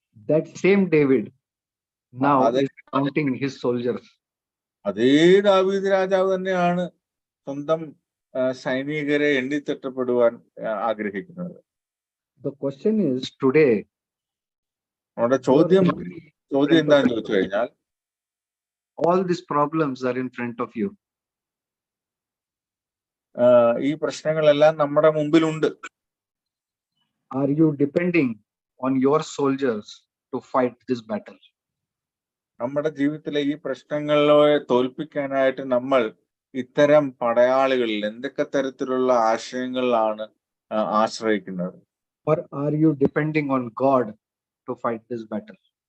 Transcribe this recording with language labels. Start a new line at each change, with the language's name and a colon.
English: That same David now is counting his soldiers.
Malayalam: അതേ ദാവീദ് രാജാവ് തന്നെയാണ് സ്വന്തം സൈനികരെ എണ്ണിത്തിട്ടപ്പെടുവാൻ ആഗ്രഹിക്കുന്നത്.
English: The question is today.
Malayalam: നമ്മുടെ ചോദ്യം എന്താണെന്ന് ചോദിച്ചു കഴിഞ്ഞാൽ,
English: all these problems are in front of you.
Malayalam: ഈ പ്രശ്നങ്ങളെല്ലാം നമ്മുടെ മുമ്പിലുണ്ട്.
English: Are you depending on your soldiers to fight this battle?
Malayalam: നമ്മുടെ ജീവിതത്തിലെ ഈ പ്രശ്നങ്ങളെ തോൽപ്പിക്കാനായിട്ട് നമ്മൾ ഇത്തരം പടയാളികളിൽ എന്തൊക്കെ തരത്തിലുള്ള ആശയങ്ങളിലാണ് ആശ്രയിക്കുന്നത്?
English: Or are you depending on God to fight this battle?